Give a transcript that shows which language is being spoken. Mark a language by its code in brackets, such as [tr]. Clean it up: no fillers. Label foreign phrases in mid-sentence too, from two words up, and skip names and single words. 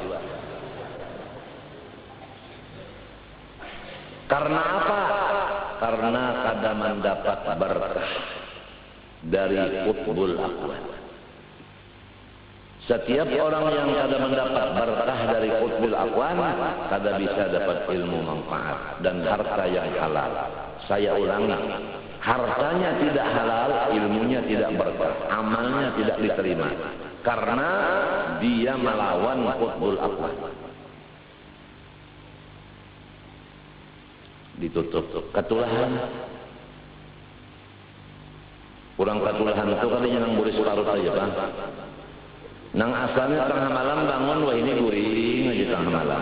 [id] Karena apa? Karena kada mendapat berkah dari [ar] قطب الأكوان. [id] Setiap orang yang kada mendapat berkah dari [ar] قطب الأكوان, [id] kada bisa dapat ilmu manfaat dan harta yang halal. Saya ulangi, hartanya tidak halal, ilmunya tidak berkah, amalnya tidak diterima. Karena dia melawan [ar] قطب الأكوان. [id] Ditutup ketulahan. [bjn] Kurang ketulahan itu katanya nang buris parut aja Bang. Nang asalnya tengah malam bangun, wah ini guring aja tengah malam.